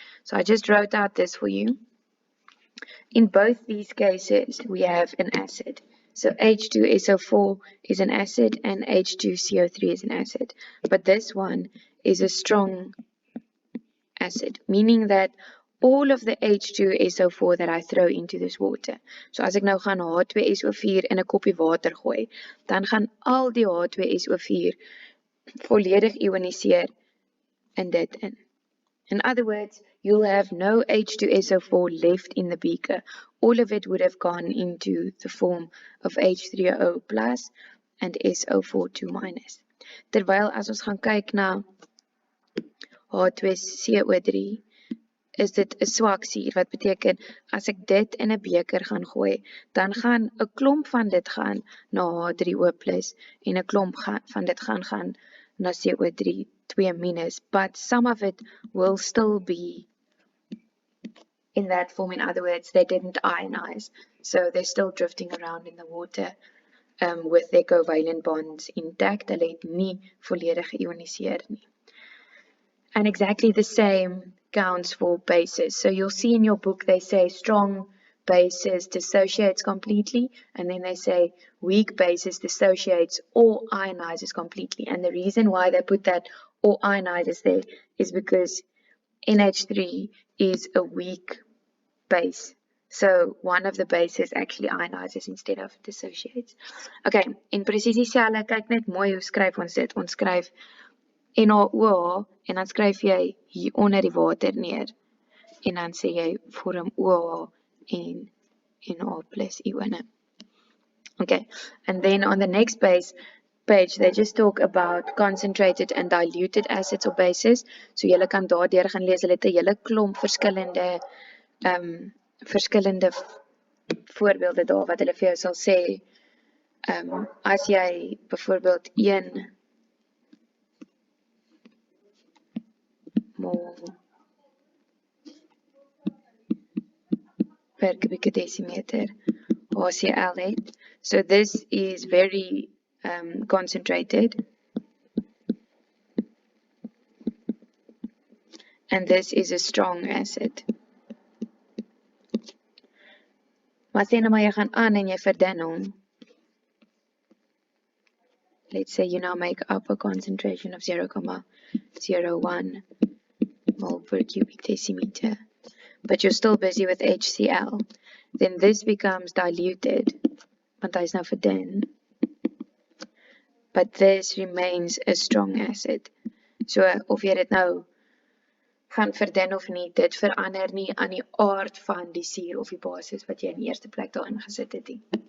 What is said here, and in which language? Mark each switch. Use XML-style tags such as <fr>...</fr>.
<en>So I just wrote out this for you. In both these cases, we have an acid. So H2SO4 is an acid and H2CO3 is an acid. But this one is a strong acid, meaning that all of the H2SO4 that I throw into this water.</en> <af>So as ek nou gaan H2SO4 in 'n koppie water gooi, dan gaan al die H2SO4 volledig ioniseer in dit in.</af> <en>In other words, you'll have no H2SO4 left in the beaker. all of it would have gone into the form of H3O plus and SO42 minus.</en> <af>Terwyl as ons gaan kyk na H2CO3, is dit 'n swak suur, wat beteken as ek dit in 'n beker gaan gooi, dan gaan 'n klomp van dit gaan na H3O plus en 'n klomp van dit gaan na CO3 2-,</af> <en>but some of it will still be in that form. In other words, they didn't ionize, so they're still drifting around in the water with their covalent bonds intact.</en> <af>Hulle het nie volledig geïoniseer nie.</af> <en>And exactly the same counts for bases. So you'll see in your book they say strong bases dissociates completely, and then they say weak bases dissociates or ionizes completely. And the reason why they put that or ionizes there is because NH3 is a weak base. So one of the bases actually ionizes instead of dissociates.</en> <af>Okay, in presies dieselfde, kyk net mooi hoe skryf ons dit. Ons skryf NaOH en dan skryf jy hier onder die water neer. En dan sê jy vorm OH en Na plus ione.</af> <en>Okay, and then on the next page they just talk about concentrated and diluted acids or bases.</en> <af>So julle kan daardeur gaan lees, hulle het 'n hele klomp verskillende voorbeelde daar wat hulle vir jou sal sê. As jy byvoorbeeld 1 mol per kubieke decimeter HCl het.</af> <en>So this is very concentrated. And this is a strong acid.</en> <af>Maar sê nou maar jy gaan aan en jy verdun hom.</af> <en>Let's say you now make up a concentration of 0,01 mole per cubic decimeter. But you're still busy with HCl. Then this becomes diluted,</en> <af>want hy is nou verdun.</af> <en>But this remains a strong acid.</en> <af>So of jy dit nou gaan verdun of nie, dit verander nie aan die aard van die suur of die basis wat jy in die eerste plek daarin gesit het nie.</af>